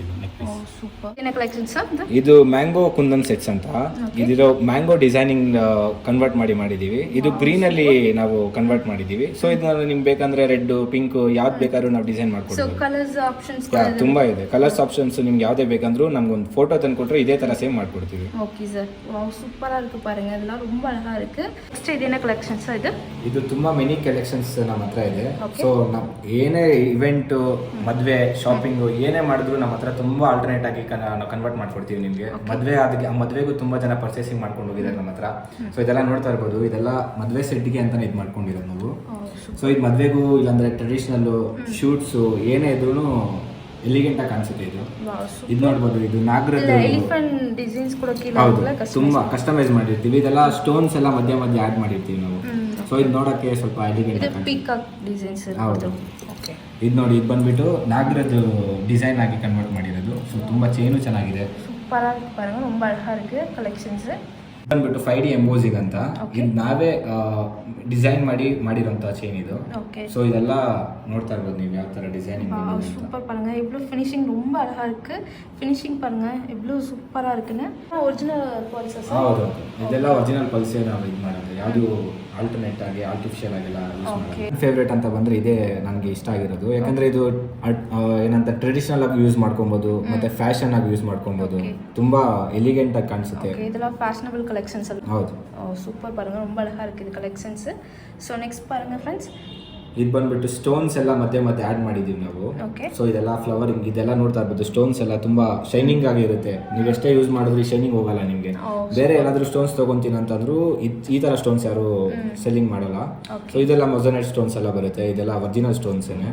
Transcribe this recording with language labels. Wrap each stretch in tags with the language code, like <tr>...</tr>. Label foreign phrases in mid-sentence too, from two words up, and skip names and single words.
<kn>ಇದು ನೆಕ್ಲೆಸ್ ಇದು</kn> <en>mango Kundan sets</en> <kn>ಅಂತ. ಇದಿರೋ</kn> <en>mango designing convert</en> <kn>ಮಾಡಿದೀವಿ. ಇದು ಗ್ರೀನ್ ಅಲ್ಲಿ ನಾವು ಕನ್ವರ್ಟ್ ಮಾಡಿದೀವಿ. ಸೊ ಇದನ್ನ ನಿಮ್ಗೆ ಬೇಕಂದ್ರೆ ರೆಡ್, ಪಿಂಕ್ ಯಾವ್ದು ಬೇಕಾದ್ರೂ ನಾವು ಡಿಸೈನ್ ಮಾಡ್ಕೊಡ್ತೀವಿ. ತುಂಬಾ ಇದೆ</kn> <en>colors options.</en> <kn>ನಿಮ್ಗೆ ಯಾವ್ದೇ ಬೇಕಂದ್ರೂ ನಮ್ಗೊಂದು ಫೋಟೋ ತಂದ್ಕೊಟ್ರೆ ಇದೇ ತರ ಸೇವ್ ಮಾಡ್ಕೊಡ್ತೀವಿ.</kn> <ta>ஓகே சார், வாவ், சூப்பரா இருக்கு பாருங்க. இதெல்லாம் ரொம்ப அழகா இருக்கு. நெக்ஸ்ட் இது என்ன கலெக்ஷன்ஸ் இது</ta> <kn>ತುಂಬಾ</kn> <en>many collections</en> <kn>ನಮ್ಮ ಹತ್ರ ಇದೆ. ಸೊ ನಾವು ಏನೇ ಇವೆಂಟ್, ಮದ್ವೆ, ಶಾಪಿಂಗ್ ಏನೇ ಮಾಡಿದ್ರು ನಮ್ಮ ಹತ್ರ ತುಂಬಾ ಆಲ್ಟರ್ನೇಟ್ ಆಗಿ ನಾವು ಕನ್ವರ್ಟ್ ಮಾಡ್ಕೊಡ್ತೀವಿ ನಿಮಗೆ. ಮದ್ವೆಗೂ ತುಂಬಾ ಜನ ಪರ್ಚೇಸಿಂಗ್ ಮಾಡ್ಕೊಂಡು ಹೋಗಿದ್ದಾರೆ ನಮ್ಮ ಹತ್ರ. ಸೊ ಇದೆಲ್ಲ ನೋಡ್ತಾ ಇರ್ಬೋದು, ಇದೆಲ್ಲ ಮದ್ವೆ ಸೆಟ್ಗೆ ಅಂತಾನೆ ಇದು ಮಾಡ್ಕೊಂಡಿರೋದು ನಾವು. ಸೊ ಇದು ಮದ್ವೆಗೂ ಇಲ್ಲಾಂದ್ರೆ</kn> <en>traditional shoots</en> <kn>ಏನೇ ಇದ್ರೂ ಎಲಿಗೆಂಟ್ ಆಗಿ ಕಾಣಿಸುತ್ತೆ. ಇದು ನೋಡ್ಬೋದು, ಇದು ನಾಗರದ್ದು ಡಿಸೈನ್ಸ್ ಕೂಡ ತುಂಬಾ ಕಸ್ಟಮೈಸ್ ಮಾಡಿರ್ತೀವಿ. ಇದೆಲ್ಲ ಸ್ಟೋನ್ಸ್ ಎಲ್ಲ ಮಧ್ಯ ಆಡ್ ಮಾಡಿರ್ತೀವಿ ನಾವು. ಸೊ ಇದು ನೋಡಕ್ಕೆ ಸ್ವಲ್ಪ ಎಲಿಗೆಂಟ್ ಆಗಿ. ಹೌದು, ಇದು ನೋಡಿ, ಇದು ಬಂದ್ಬಿಟ್ಟು ನಾಗರದ್ದು ಡಿಸೈನ್ ಆಗಿ ಕನ್ವರ್ಟ್ ಮಾಡಿರೋದು. ಸೊ ತುಂಬಾ ಚೈನು ಚೆನ್ನಾಗಿದೆ.</kn> <ta>சூப்பரா இருக்கு பாருங்க, ரொம்ப அழகா இருக்கு கலெக்ஷன்ஸ்.</ta> <kn>ಬಂದ್ಬಿಟ್ಟು 5D ಎಂಬೋಸಿಂಗ್ ಅಂತ. ಇದು ನಾವೇ ಡಿಸೈನ್ ಮಾಡಿರೋಂಥ ಚೈನ್ ಇದು.</kn> <ta>ஸோ இதெல்லாம்</ta> <kn>ನೋಡ್ತಾ ಇರ್ಬೋದು ನೀವು ಯಾವ ಥರ ಡಿಸೈನಿಂಗ್.</kn> <ta>சூப்பர் பாருங்க, இவ்வளோ ஃபினிஷிங் ரொம்ப அழகா இருக்கு. ஃபினிஷிங் பாருங்க இவ்வளோ சூப்பரா இருக்குன்னு.</ta> <en>original pulses.</en> <kn>ಹೌದು, ಇದೆಲ್ಲ ಒರಿಜಿನಲ್ ಪಲ್ಸೇ ನಾವು ಇದು ಮಾಡೋದು, ಯಾವುದು ಆಲ್ಟರ್ನೇಟ್ ಆಗಿ ಆರ್ಟಿಫಿಷಿಯಲ್ ಆಗಿಲ್ಲ ಯೂಸ್ ಮಾಡೋದು. ಫೇವ್ರೇಟ್ ಅಂತ ಬಂದ್ರೆ ಇದೇ ನನಗೆ ಇಷ್ಟ ಆಗಿರೋದು. ಯಾಕಂದ್ರೆ ಇದು ಏನಂತ ಟ್ರೆಡಿಷನಲ್ ಆಗಿ ಯೂಸ್ ಮಾಡ್ಕೊಬಹುದು, ಮತ್ತೆ ಫ್ಯಾಷನ್ ಆಗಿ ಯೂಸ್ ಮಾಡ್ಕೊಬಹುದು. ತುಂಬಾ ಎಲಿಗೆಂಟ್ ಆಗಿ ಕಾಣಿಸುತ್ತೆ. ಇದೆಲ್ಲ</kn> <en>fashionable collections.</en> <kn>ಹೌದು,</kn> <ta>சூப்பர் பாருங்க, ரொம்ப அழகா இருக்கு இது கலெக்ஷன்ஸ். ஸோ நெக்ஸ்ட் பாருங்க ஃப்ரெண்ட்ஸ்,</ta> <kn>ಇದು ಬಂದ್ಬಿಟ್ಟು ಸ್ಟೋನ್ಸ್ ಎಲ್ಲ ಮಧ್ಯೆ ಮಧ್ಯೆ ಆ್ಯಡ್ ಮಾಡಿದ್ದೀವಿ ನಾವು. ಓಕೆ. ಸೊ ಇದೆಲ್ಲ ಫ್ಲವರಿಂಗ್ ಇದೆಲ್ಲ ನೋಡ್ತಾ ಇರ್ಬೋದು, ಸ್ಟೋನ್ಸ್ ಎಲ್ಲ ತುಂಬ ಶೈನಿಂಗ್ ಆಗಿರುತ್ತೆ. ನೀವು ಎಷ್ಟೇ ಯೂಸ್ ಮಾಡಿದ್ರಿ ಶೈನಿಂಗ್ ಹೋಗಲ್ಲ ನಿಮಗೆ. ಬೇರೆ ಏನಾದರೂ ಸ್ಟೋನ್ಸ್ ತೊಗೊತೀನಿ ಅಂತಂದ್ರೂ ಈ ಥರ ಸ್ಟೋನ್ಸ್ ಯಾರು ಸೆಲ್ಲಿಂಗ್ ಮಾಡಲ್ಲ. ಸೊ ಇದೆಲ್ಲ</kn> <en>moissanite stones</en> <kn>ಎಲ್ಲ ಬರುತ್ತೆ, ಇದೆಲ್ಲ ಒರಿಜಿನಲ್ ಸ್ಟೋನ್ಸೇನೆ.</kn>